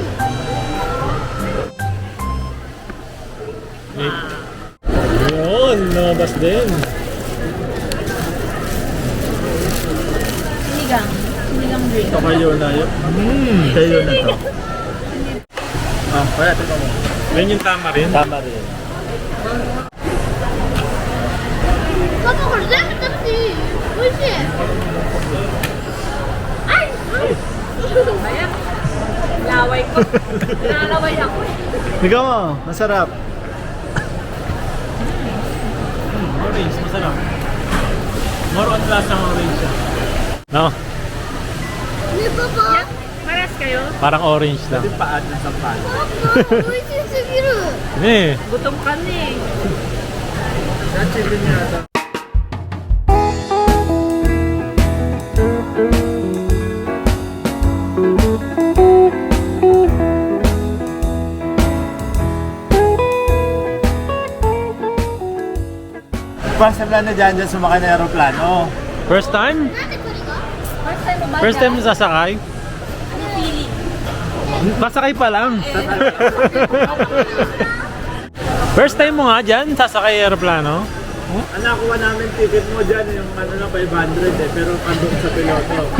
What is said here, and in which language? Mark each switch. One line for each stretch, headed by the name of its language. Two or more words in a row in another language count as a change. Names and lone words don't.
Filipino: Yun, lumabas din. Sinigang. Sinigang green. Ito kayo na yun. Kayo na to. Kaya ito mo. Yan yung tama rin. Tama rin.
Japanese: パパこれ全部食べていい？美味しい。
Filipino: Ayan. Laway ko. Nalaway ako eh. Ikaw mo, masarap. Orange, masarap.
English: More on
Filipino: lasang orange siya. No?
Japanese: ねパパ。
Filipino: Paras kayo? Parang orange lang. Pwede paad na sa pan.
Japanese: パパ美味しすぎる。
Filipino: Eh, Gutom ka na eh. Chicken yata.
English: First time
Filipino: lang na dyan sumakay na aeroplano.
English: first time?
Japanese: なんでこれが？
English: First time
Filipino: mo ba?
English: First time
Filipino: mo sasakay? Ano feeling? Sasakay pa lang.
English: First time
Filipino: mo nga dyan, sasakay aeroplano? Ang nakuha namin ticket mo dyan, yung ano na 500 eh, pero kandong sa piloto.